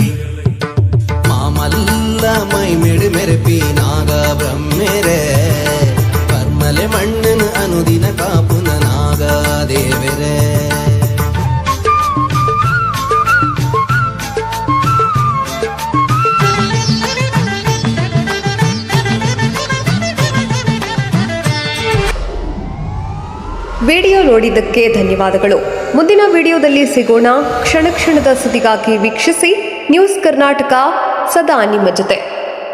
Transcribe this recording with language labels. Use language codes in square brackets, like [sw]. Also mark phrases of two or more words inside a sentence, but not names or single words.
[tcy] ಮಾಮಲ್ಲ ಮೈಮಿಡು ಮೆರಪಿ ನಾಗ ಬ್ರಹ್ಮೆರೆ ಪರ್ಮಲೆ ಮಣ್ಣನು ಅನುದಿನ ಕಾಪುನ ನಾಗಾದೇವರೇ [kn] ವಿಡಿಯೋ ನೋಡಿದ್ದಕ್ಕೆ ಧನ್ಯವಾದಗಳು. ಮುಂದಿನ ವಿಡಿಯೋದಲ್ಲಿ ಸಿಗೋಣ. ಕ್ಷಣ ಕ್ಷಣದ ಸುದ್ದಿಗಾಗಿ ವೀಕ್ಷಿಸಿ ನ್ಯೂಸ್ ಕರ್ನಾಟಕ, ಸದಾ ನಿಮ್ಮ ಜೊತೆ.